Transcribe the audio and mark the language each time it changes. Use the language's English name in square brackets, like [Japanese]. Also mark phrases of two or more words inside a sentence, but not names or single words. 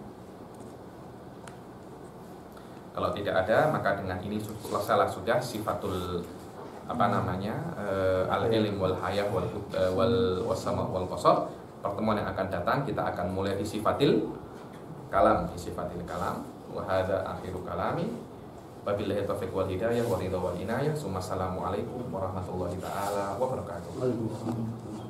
[Indonesian] Kalau tidak ada, maka dengan ini selesailah sudah [Arabic] صفة العلم والحياة والسمع والبصر. [Indonesian] Pertemuan yang akan datang kita akan mulai di [Arabic] صفة الكلام, وهذا آخر كلامي. وبالله التوفيق والهداية والرضا والعناية. السلام عليكم ورحمة الله تعالى وبركاته.